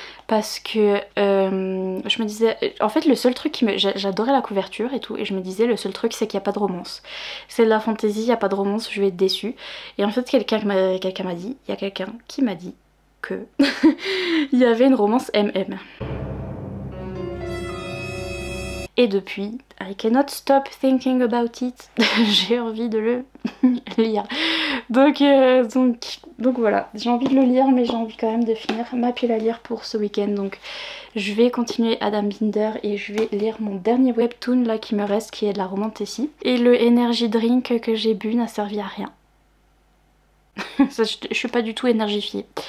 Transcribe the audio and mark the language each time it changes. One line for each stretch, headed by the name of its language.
French: Parce que je me disais, en fait le seul truc qui me... J'adorais la couverture et tout, et je me disais le seul truc c'est qu'il n'y a pas de romance. C'est de la fantaisie, il n'y a pas de romance, je vais être déçue. Et en fait quelqu'un m'a dit, il y a quelqu'un qui m'a dit que il y avait une romance MM. Et depuis,
English: I cannot stop thinking about it.
French: J'ai envie de le lire. Donc voilà, j'ai envie de le lire, mais j'ai envie quand même de finir ma pile à lire pour ce week-end. Donc je vais continuer Adam Binder et je vais lire mon dernier webtoon là qui me reste, qui est de la romantécie. Et le energy drink que j'ai bu n'a servi à rien. Ça, je suis pas du tout énergifiée.